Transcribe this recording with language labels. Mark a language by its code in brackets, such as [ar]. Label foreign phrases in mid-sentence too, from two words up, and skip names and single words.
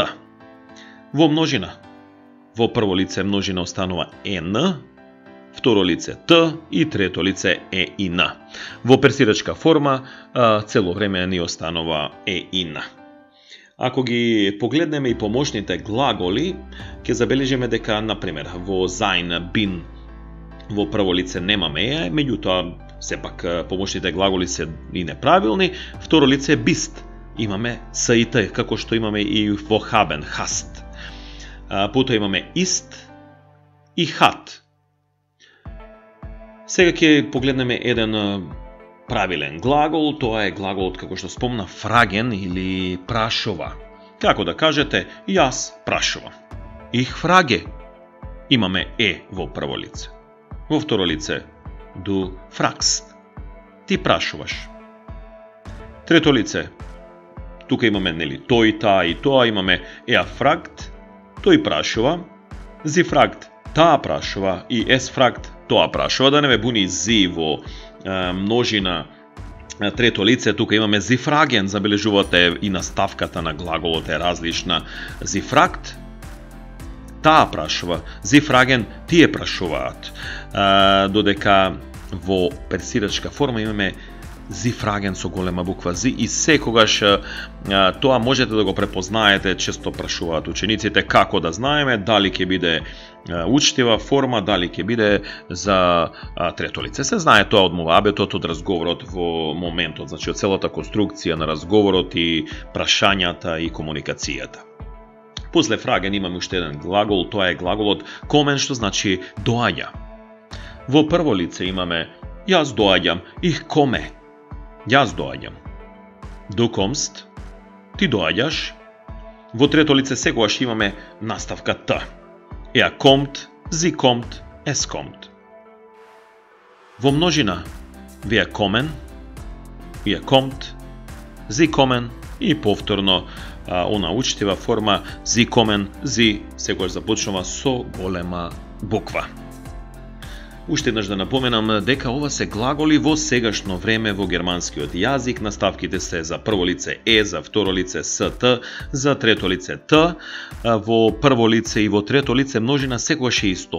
[mk] Во множина, во прво лице множина останува н, второ лице т и трето лице е и н. Во персирачка форма цело време ни останува е и н. Ако ги погледнеме и помошните глаголи, ќе забележиме дека, например, во [de] sein, bin, [mk] во прво лице немаме е, меѓутоа сепак помошните глаголи се и неправилни. Второ лице е bist, имаме с и т, како што имаме и во [de] haben, hast. [mk] Потоа имаме ist и hat. Сега ќе погледнеме еден правилен глагол, тоа е глаголот, како што спомна, фраген или прашува. Како да кажете, јас прашувам. [de] Ich frage. [mk] Имаме е во прво лице. Во второ лице [de] du fragst. [mk] Ти прашуваш. Трето лице, тука имаме тој, таа и тоа, имаме [de] er fragt, [mk] тој прашува, [de] sie fragt, [mk] таа прашува и [de] es fragt, [mk] тоа прашува. Да не ме буни зи во множина трето лице, тука имаме [de] sie fragen, [mk] забележувате и наставката на глаголот е различна. [de] Sie fragt, [mk] таа прашува, [de] sie fragen, [mk] тие прашуваат. Додека во персирачка форма имаме [de] Sie fragen [mk] со голема буква зи и секогаш тоа можете да го препознаете, често прашуваат учениците како да знаеме дали ќе биде учтива форма, дали ќе биде за трето лице. Се знае тоа од мувабетот, од разговорот во моментот, значи од целата конструкција на разговорот и прашањата и комуникацијата. После фраген имаме уште еден глагол, тоа е глаголот комен, што значи доаѓа. Во прво лице имаме јас доаѓам, [de] ich komme. [mk] Јас доаѓам. [de] Du kommst, [mk] ти доаѓаш. Во трето лице секогаш имаме наставка т. [de] Er kommt, sie kommt, es kommt. [mk] Во множина [de] wir kommen, ihr kommt, sie kommen [mk] и повторно она учтива форма [de] sie kommen, sie [mk] секогаш започнува со голема буква. Уште еднаш да напоменам дека ова се глаголи во сегашно време во германскиот јазик. Наставките се за прво лице е, за второ лице ст, за трето лице т. Во прво лице и во трето лице множина секогаш е исто.